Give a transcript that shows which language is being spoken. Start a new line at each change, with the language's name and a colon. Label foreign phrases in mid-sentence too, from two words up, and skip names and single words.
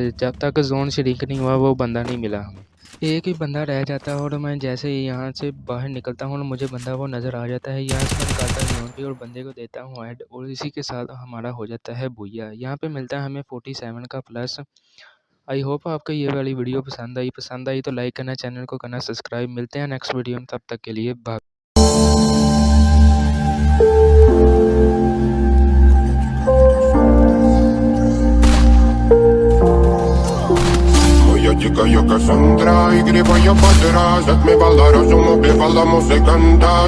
Hindi: जब तक
English: zone shrink
Hindi: नहीं हुआ वो बंदा नहीं मिला हमें। एक ही बंदा रह जाता है और मैं जैसे ही यहाँ से बाहर निकलता हूँ और मुझे बंदा वो नज़र आ जाता है। यहाँ से मैं निकालता हूँ जोन पे और बंदे को देता हूँ हेड, और इसी के साथ हमारा हो जाता है बुया। यहाँ पे मिलता है हमें 47 का प्लस।
English: I hope
Hindi: आपको ये वाली वीडियो पसंद आई तो लाइक करना, चैनल को करना सब्सक्राइब। मिलते हैं
English: next video
Hindi: में, तब तक के लिए बाय।
Russian: Дикая Кассандра, игривая подра, затмевала разум, убивала музыканта.